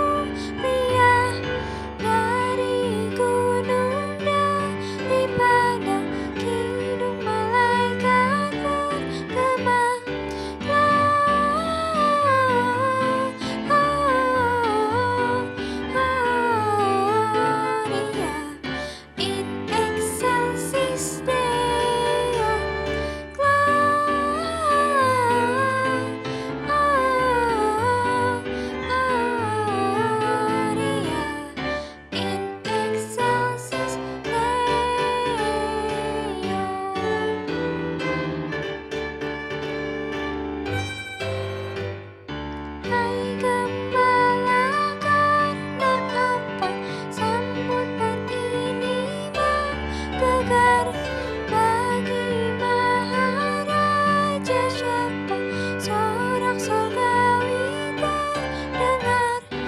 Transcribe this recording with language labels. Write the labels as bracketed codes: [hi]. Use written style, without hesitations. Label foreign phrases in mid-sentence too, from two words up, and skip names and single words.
[id] Riang dari gunung, dari padang, kidung malaikat bergema. [la] Gloria in excelsis Deo. Gloria in excelsis Deo. [id] Hai Gembala, karena apa sambutan ini menggelegar? Bagi Maharaja siapa sorak surgawi terdengar?